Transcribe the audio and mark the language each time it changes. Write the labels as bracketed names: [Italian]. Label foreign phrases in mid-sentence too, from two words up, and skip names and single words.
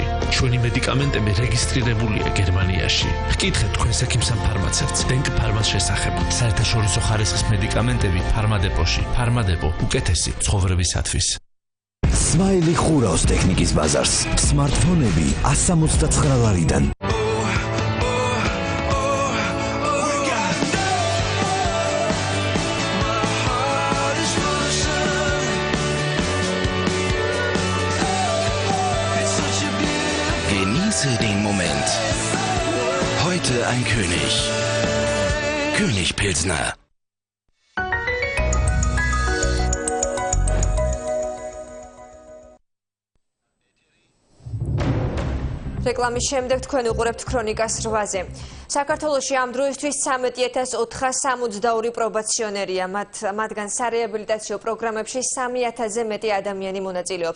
[Georgian] ჩვენი მედიკამენტები რეგისტრირებულია გერმანიაში. გკითხეთ თქვენს ექიმს ან ფარმაცევტს დენკ ფარმას შესახებ. საერთაშორისო ხარისხის მედიკამენტები ფარმადეპოში. ფარმადეპო უკეთესი ცხოვრებისათვის. Smiley ხურავს ტექნიკის ბაზარს. Smartphone-ები 169 ლარიდან. [German] Genieße den Moment. Heute ein König. König Pilsner. [Georgian] რეკლამის შემდეგ თქვენ უყურებთ ქრონიკას 8-ზე. საქართველოში ამ დროისთვის 13,462 პრობაციონერია, მათგან სარეაბილიტაციო პროგრამებში 3,000-ზე მეტი ადამიანი მონაწილეობს.